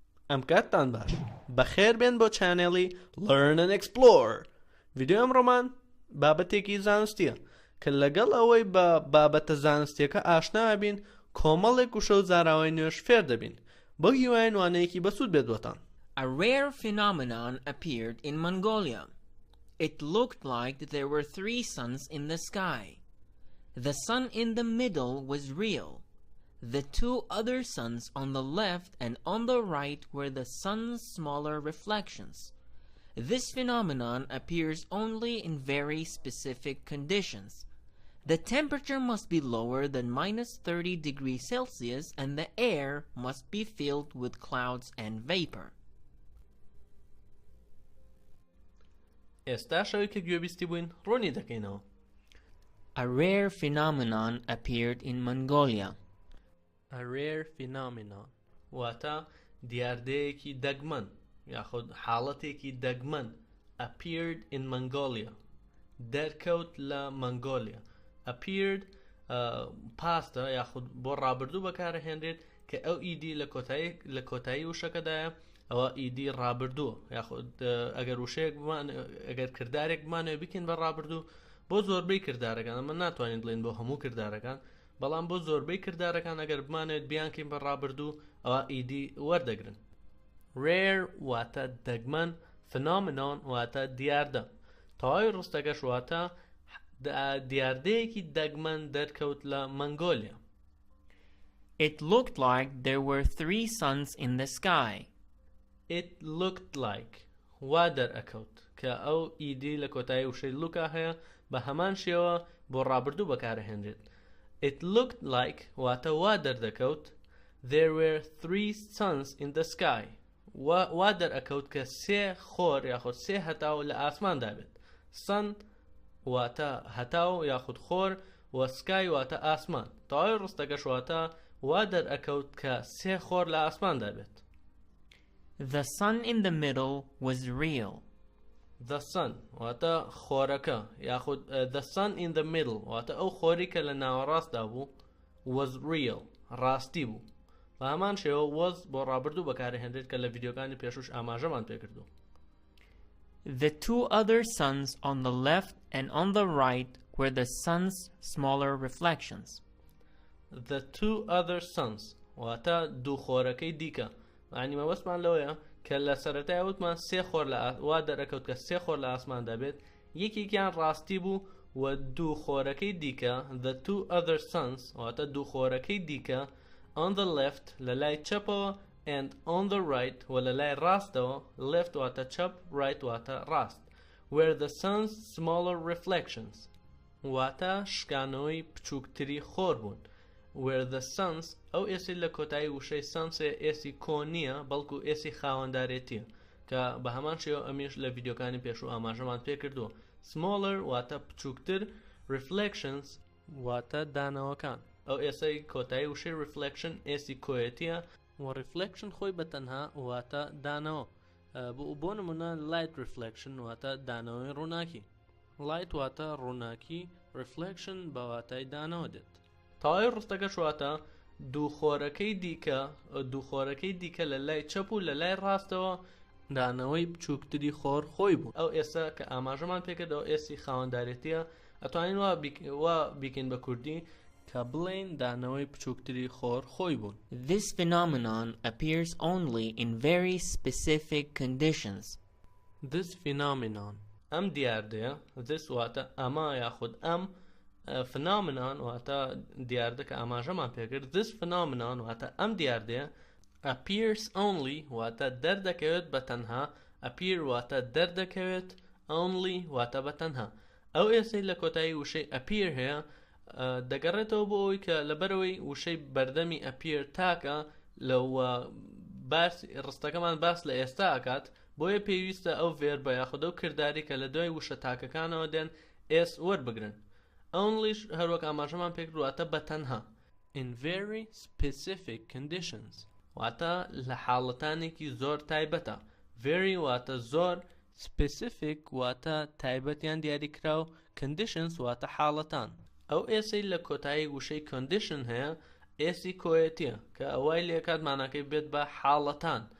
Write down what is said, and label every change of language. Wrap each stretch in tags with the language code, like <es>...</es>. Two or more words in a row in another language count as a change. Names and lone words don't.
<ckb>ئەم کاتتان باش بەخێر بێن بۆ چانێڵی Learn&Explore. ڤیدیۆ ئەمڕۆمان بابەتێکی زانستیە کە لەگەڵ ئەوەی بە بابەتە زانستیەکە ئاشنا بین کۆمەڵێک و شەو زاراوەی نوێش فێر دەبین بۆ هیوایەین وانەیەکی بەسوود بێت بۆتان.</ckb> <en>A rare phenomenon appeared in Mongolia. It looked like there were 3 suns in the sky. The sun in the middle was real. The 2 other suns on the left and on the right were the sun's smaller reflections. This phenomenon appears only in very specific conditions. The temperature must be lower than -30 degrees Celsius and the air must be filled with clouds and vapor.</en> <ckb>ئێستا شەوی کە گوێبیستی بووین ڕوونی دەکەینەوە.</ckb> <en>A rare phenomenon appeared in Mongolia. A rare phenomenon</en> <ckb>واتە دیاردەیەکی دەگمەن یاخود حاڵەتێکی دەگمەن</ckb> <en>appeared in Mongolia</en> <ckb>دەرکەوت لە مەنگۆلیا. appeared پاستە یاخود بۆ ڕابردوو بەکارەهێنرێت کە ئەو ئیدی لە کۆتایی وشەکەدایە ئەوە ئیدی ڕابردووە یاخود ئەگەر وشەیەک ئەگەر کردارێک بمانەوە بکەین بە ڕابردوو بۆ زۆربەی کردارەکان ئەمە ناتوانین بڵێن بۆ هەموو کردارەکان بەڵام بۆ زۆربەی کردارەکان ئەگەر بمانێت بیانکەین بە ڕابردوو ئەوە ئیدی وەردەگرن. rare واتە دەگمەن، phenomenon واتە دیاردە، تەواوی ڕستەکەش واتە دیاردەیەکی دەگمەن دەرکەوت لە مەنگۆلیا.</ckb> <en>It looked like there were 3 suns in the sky. It looked like</en> <ckb>وا دەرئەکەوت کە ئەو ئیدی لە کۆتایی وشەی لوکا هەیە بە هەمان شێوە بۆ ڕابردوو بەکارەهێنرێت.</ckb> <en>It looked like</en> <ckb>واتە وا دەردەکەوت</ckb> <en>there were 3 suns in the sky</en> <ckb>وا دەرئەکەوت کە 3 خۆر یاخود 3 هەتاو لە ئاسماندا بێت. sun واتە هەتاو یاخود خۆر و sky واتە ئاسمان، تەواوی ڕستەکەش واتە وا دەرئەکەوت کە 3 خۆر لە ئاسماندا بێت.</ckb> <en>The sun in the middle was real. The sun</en> <ckb>واتە خۆرەکە یاخود</ckb> <en>the sun in the middle</en> <ckb>واتە ئەو خۆری کە لە ناوەڕاستدا بوو</ckb> <en>was real</en> <ckb>ڕاستی بوو. بە هەمان شێوە was بۆ ڕابردوو بەکارەهێنرێت کە لە ڤیدیۆکانی پێشوش ئاماژەمان پێکردو.</ckb> <en>The 2 other suns on the left and on the right were the sun's smaller reflections. The 2 other suns</en> <ckb>واتە دوو خۆرەکەی دیکە، یعنی مەبەستمان لەوەیە کە لە سەرەتای وتمان 3 خۆر وا دەرەکەوت کە 3 خۆر لە ئاسماندا بێت، یەکێکیان ڕاستی بوو و دوو خۆرەکەی دیکە</ckb> <en>the 2 other suns</en> <ckb>واتە دوو خۆرەکەی دیکە</ckb> <en>on the left</en> <ckb>لە لای چەپەوە</ckb> <en>and on the right</en> <ckb>و لە لای ڕاستەوە left واتە چەپ right واتە ڕاست</ckb> <en>were the sun's smaller reflections</en> <ckb>واتە شکانەوەی بچووکتری خۆر بوون.</ckb> <en>where the suns</en> <ckb>ئەو ئێسی لە کۆتایی وشەی سانسێ ئێسی کۆنیە بەڵکو ئێسی خاوەندارێتیە کە بە هەمان شێوە ئەمیش لە ڤیدیۆکانی پێشوو ئاماژەمان پێکردووە. smaller واتە بچووکتر، reflections واتە دانەوەکان، ئەو ئێسەی کۆتایی وشەی reflection ئێسی کۆیەتیە و reflection خۆی بەتەنها واتە دانەوە. بۆ نمونە</ckb> <en>light reflection</en> <ckb>واتە دانەوەی ڕووناکی، light واتە ڕووناکی، reflection بە واتای دانەوە دێت. تەواوی ڕستەکەش واتە دوو خۆرەکەی دیکە لە لای چەپ و لە لای ڕاستەوە دانەوەی بچووکتری خۆر خۆی بوون. ئەو ئێستا کە ئاماژەمان پێکردەوە ئێسی خاوەندارێتیە، ئەتوانین وا بیکەین بە کوردی کە بڵێن دانەوەی بچووکتری خۆر خۆی بوون.</ckb> <en>This phenomenon appears only in very specific conditions. This phenomenon</en> <ckb>ئەم دیاردەیە، this واتە ئەمە یاخود ئەم، phenomenon واتە دیاردە کە ئاماژەمان پێکرد.</ckb> <en>this phenomenon</en> <ckb>واتە ئەم دیاردەیە</ckb> <en>appears only</en> <ckb>واتە دەردەکەوێت بە تەنها، appear واتە دەردەکەوێت، only واتە بە تەنها. ئەو ئێسەی لە کۆتایی وشەی appear هەیە دەگەڕێتەوە بۆ ئەوی کە لەبەرەوەی وشەی بەردەمی appear تاکە لەوە ڕستەکەمان باس لە ئێستا ئەکات، بۆیە پێویستە ئەو ڤێربە یاخود ئەو کرداری کە لە دوای وشە تاکەکانەوە دێن ئێس وەربگرن. only هەروەک ئاماژەمان پێکردواتە بە تەنها.</ckb> <en>in very specific conditions</en> <ckb>واتە لە حاڵەتانێکی زۆر تایبەتە. very واتە زۆر، specific واتە تایبەتیان دیاریکراو، conditions واتە حاڵەتان. ئەو ئێسەی لە کۆتایی وشەی condition هەیە ئێسی کۆیەتیە کە ئەوای لێکات ماناکەی بێت بە حاڵەتان.</ckb>